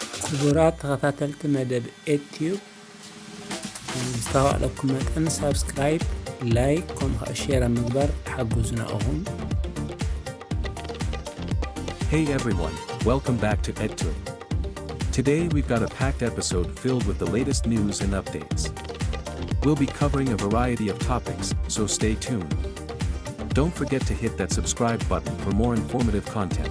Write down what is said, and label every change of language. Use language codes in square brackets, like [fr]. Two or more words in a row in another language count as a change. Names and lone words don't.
[ti] ክቡራት ተኸታተልቲ መደብ ኤትዩብ ዝተዋዕለኩም መጠን [en] subscribe like [ti] ከምኡ ሼር ምግባር ሓግዙና ኢኹም [en] Hey everyone, welcome back to EdTube. Today we've got a packed episode filled with the latest news and updates. We'll be covering a variety of topics, so stay tuned. Don't forget to hit that subscribe button for more informative content.